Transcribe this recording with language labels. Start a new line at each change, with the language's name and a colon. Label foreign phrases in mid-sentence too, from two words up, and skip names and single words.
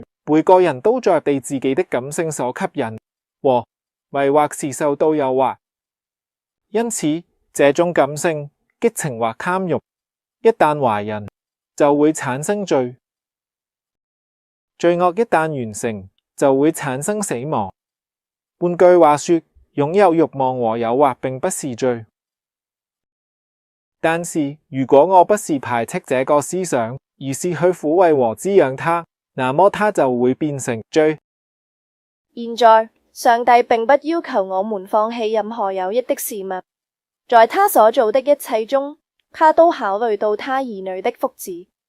Chinese: 每個人都在被自己的感性所吸引和迷惑時受到誘惑，因此這種感性、激情或貪慾一旦懷孕，就會產生罪。罪惡一旦完成，就會產生死亡。換句話說，擁有慾望和誘惑並不是罪。但是如果我不是排斥這個思想，而是去撫慰和滋養它，那麼它就會變成罪。現在，上帝並不要求我們放棄任何有益的事物，在他所做的一切中，他都考慮到他兒女的福祉。